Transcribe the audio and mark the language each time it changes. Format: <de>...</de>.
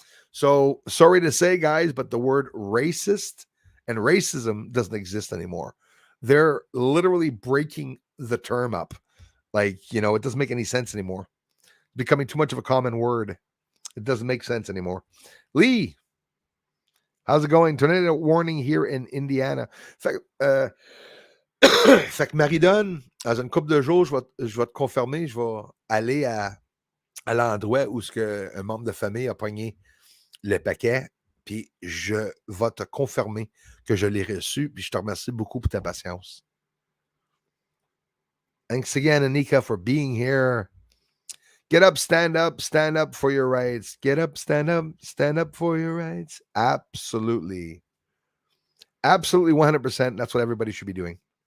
<en>So sorry to say, guys, but the word racist and racism doesn't exist anymore. They're literally breaking the term up. Like, it doesn't make any sense anymore. Becoming too much of a common word. It doesn't make sense anymore. Lee, how's it going? Tornado warning here in Indiana.</en> <fr>Fait que Marie-Donne, dans une couple de jours, je vais te confirmer, je vais aller à l'endroit où un membre de famille a pogné le paquet, puis je vais te confirmer que je l'ai reçu, puis je te remercie beaucoup pour ta patience.</fr> <en>Thanks again, Anika, for being here. Get up, stand up for your rights. Get up, stand up for your rights. Absolutely. Absolutely 100%. That's what everybody should be doing.</en>